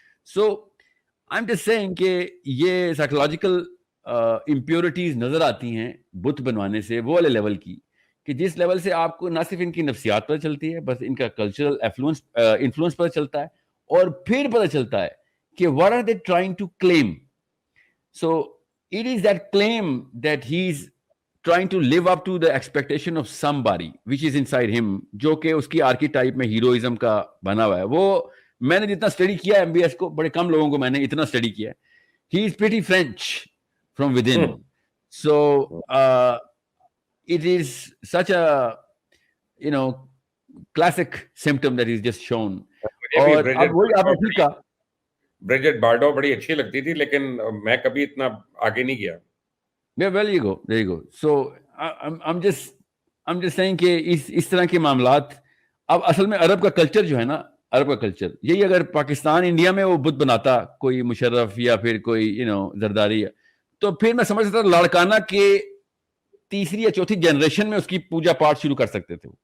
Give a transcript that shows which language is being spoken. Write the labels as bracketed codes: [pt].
[en] so I am just saying [ur] کہ یہ psychological impurities نظر آتی ہیں بت بنوانے سے، وہ والے لیول کی، کہ جس لیول سے آپ کو نہ صرف ان کی نفسیات پتہ چلتی ہے، بس ان کا کلچرل انفلوئنس پتہ چلتا ہے، اور پھر پتہ چلتا ہے کہ [en] what are they trying to claim. So it is that claim that he's trying to live up to the expectation of somebody which is inside him، [ur] جو کہ اس کی آرکیٹائپ میں ہیروئزم کا بنا ہوا ہے. وہ میں نے جتنا اسٹڈی کیا ایم بی ایس کو، بڑے کم لوگوں کو میں نے اتنا اسٹڈی کیا ہے. [en] he is pretty French from within. So it is such a classic symptom that is just shown. [ur] اور اب وہی آپ نے ٹھیک کہا, بریجٹ بارڈو بڑی اچھی لگتی تھی, لیکن میں کبھی اتنا آگے نہیں گیا. [en] well you go. So I'm just saying [ur] کہ اس طرح کے معاملات اب اصل میں عرب کا کلچر جو ہے نا, عرب کا کلچر یہی, اگر پاکستان انڈیا میں وہ بت بناتا کوئی مشرف یا پھر کوئی زرداری, تو پھر میں سمجھ سکتا لاڑکانہ کے تیسری یا چوتھی جنریشن میں اس کی پوجا پاٹ شروع کر سکتے تھے.